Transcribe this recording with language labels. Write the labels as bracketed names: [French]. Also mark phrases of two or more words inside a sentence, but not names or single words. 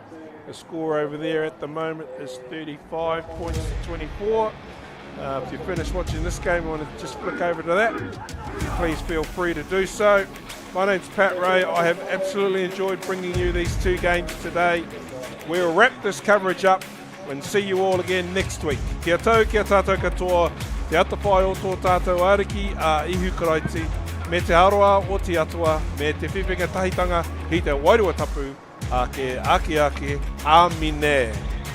[English] The score over there at the moment is 35 points to 24. If you finish watching this game and want to just flick over to that, please feel free to do so. My name's Pat Ray. I have absolutely enjoyed bringing you these 2 games today. We'll wrap this coverage up and see you all again next week. [Māori] Kia tau, kia tātou katoa, te atawhai o tō tātou ariki a ihu karaiti, me te aroa o te atua, me te whiwhinga tahitanga, hi te wairua tapu, ake, amine.